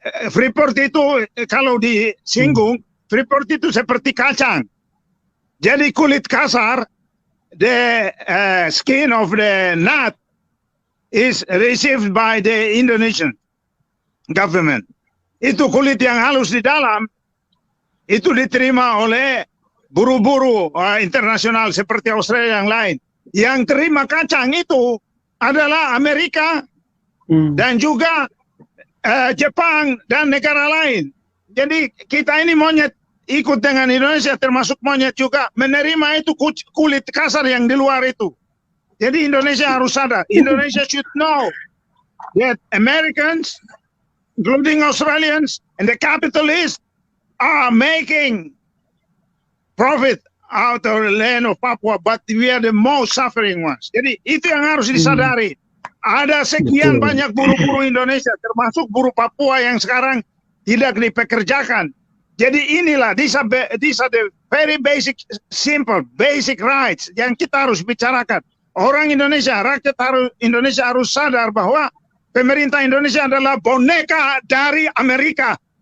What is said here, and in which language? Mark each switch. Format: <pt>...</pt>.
<id>Freeport itu kalau disinggung, Freeport itu seperti kacang. Jadi kulit kasar,</id> <en>the skin of the nut is received by the Indonesian government.</en> <id>Itu kulit yang halus di dalam, itu diterima oleh buru-buru internasional seperti Australia yang lain. Yang terima kacang itu adalah Amerika dan juga Jepang dan negara lain. Jadi kita ini monyet ikut dengan Indonesia termasuk monyet juga menerima itu kulit kasar yang di luar itu. Jadi Indonesia harus sadar.</id> <en>Indonesia should know that Americans, including Australians and the capitalists are making profit out of the land of Papua, but we are the most suffering ones.</en> <id>Jadi itu yang harus disadari. Ada sekian banyak buruh-buruh Indonesia, termasuk buruh Papua yang sekarang tidak dipekerjakan. Jadi inilah,</id> <en>these are the very basic, simple, basic rights</en> <id>yang kita harus bicarakan. Orang Indonesia, rakyat Indonesia harus sadar bahwa pemerintah Indonesia adalah boneka dari Amerika.</id>